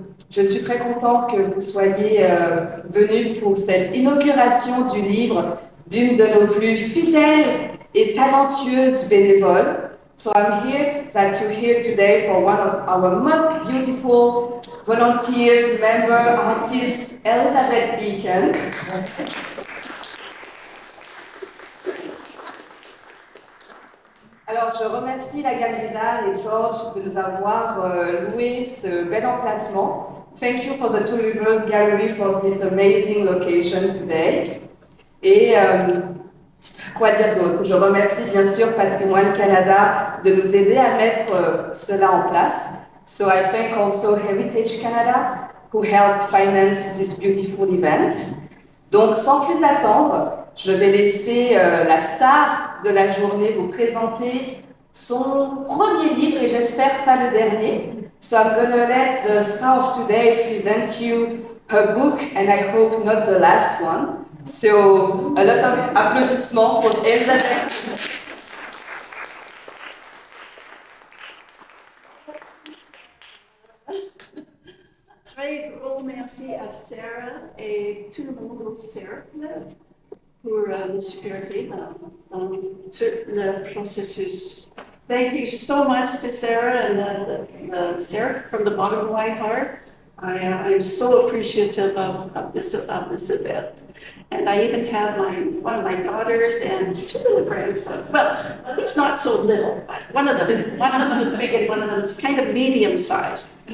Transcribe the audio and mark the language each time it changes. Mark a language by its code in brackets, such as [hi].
[fr] Je suis très contente que vous soyez venus pour cette inauguration du livre d'une de nos plus fidèles et talentueuses bénévoles. [en] So I'm here that you're here today for one of our most beautiful volunteers, member, artist, Elizabeth Eakin. [fr] Alors, je remercie la Galerie d'Art et Georges de nous avoir loué ce bel emplacement. [en] Thank you for the Two Rivers Gallery for this amazing location today. [fr] Et quoi dire d'autre? Je remercie bien sûr Patrimoine Canada de nous aider à mettre cela en place. [en] So I thank also Heritage Canada who helped finance this beautiful event. [fr] Donc, sans plus attendre, je vais laisser la star de la journée vous présenter son premier livre et j'espère pas le dernier. [en] So I'm gonna let the star of today present you her book and I hope not the last one. So a lot of [fr] applaudissements pour [en] Elizabeth. [fr] Très gros merci à Sarah et tout le monde au Cercle pour me supporter dans tout le processus. [en] Thank you so much to Sarah and the Cercle from the bottom of my heart. I'm so appreciative of this event. And I even have one of my daughters and two little grandsons. Well, he's not so little, but one of them is big and one of them is kind of medium sized.